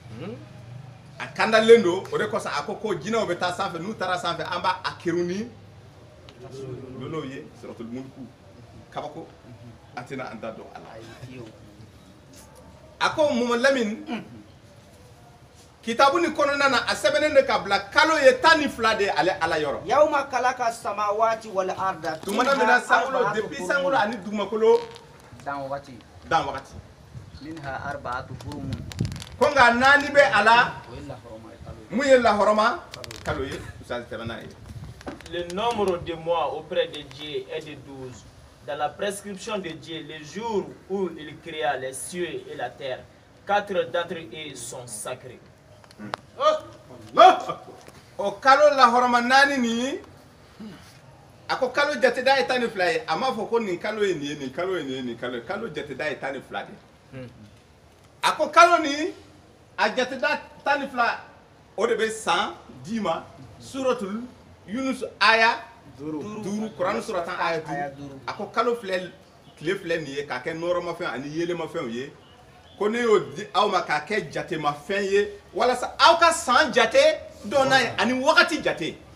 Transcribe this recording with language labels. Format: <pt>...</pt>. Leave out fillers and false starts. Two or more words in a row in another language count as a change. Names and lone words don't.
<bm>a kandalen don o de kosɔn a ko jinɛw bɛ taa sanfɛ n'u taara sanfɛ an b'a a keru ni lolow ye</bm> <ar>سورة الملك</ar> <bm>kabako a tɛna an da don a la Ayi fiyewu. a ko Muhammad Lamin kitabu ni kɔnɔna na a sɛbɛnnen de ka bila kalo ye 12 de ale ala yɔrɔ</bm> <ar>يوم خلق السماوات والأرض.</ar> <bm>tumana mina sangolo depuis sangolo ani dugumakolo Dan wagati. dan wagati</bm> <ar>منها أربعة حرم.</ar> <bm>ko nka naani bɛ a la O ye lahɔrɔma ye kalo ye. mun ye lahɔrɔma kalo ye usaz tɛmɛna ye</bm> <fr>Le nombre de mois auprès de Dieu est de 12. Dans la prescription de Dieu, les jours où il créa les cieux et la terre, 4 d'entre eux sont sacrés.</fr> <ar>الله أكبر.</ar> <bm>o kalo lahɔrɔma naani nin a ko kalo jateda ye 12 ye a m'a fɔ ko nin kalo ye nin ye nin kalo ye nin ye nin kalo ye kalo jateda ye 12 de a ko kalo nin a jateda 12 o de bɛ san d'i ma</bm> <ar>سورة يونس</ar> <bm>aya duuru Kuran sura 10 aya duuru a ko kalo filɛ tile filɛ nin ye k'a kɛ nɔrɔmafɛn ani yelemafɛnw ye ko ne y'o di aw ma k'a kɛ jatemafɛn ye walasa aw ka san jate dɔn n'a ye ani wagati jate</bm>